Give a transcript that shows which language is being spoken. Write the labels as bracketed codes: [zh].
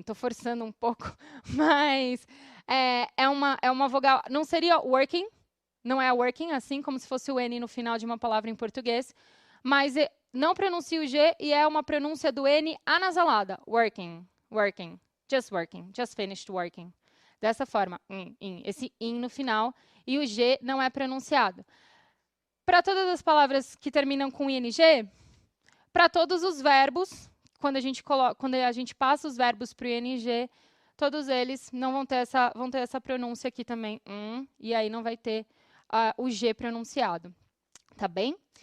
[pt] Estou forçando um pouco, mas é uma vogal. Não seria working, não é working, assim como se fosse o N no final de uma palavra em português. Mas não pronuncia o G e é uma pronúncia do N anasalada. [en] Working, working, just finished working. [pt] Dessa forma, esse in no final e o G não é pronunciado. Para todas as palavras que terminam com ing, para todos os verbos, quando a gente passa os verbos para o ing, todos eles não vão ter essa pronúncia aqui também, e aí não vai ter o G pronunciado. Tá bem?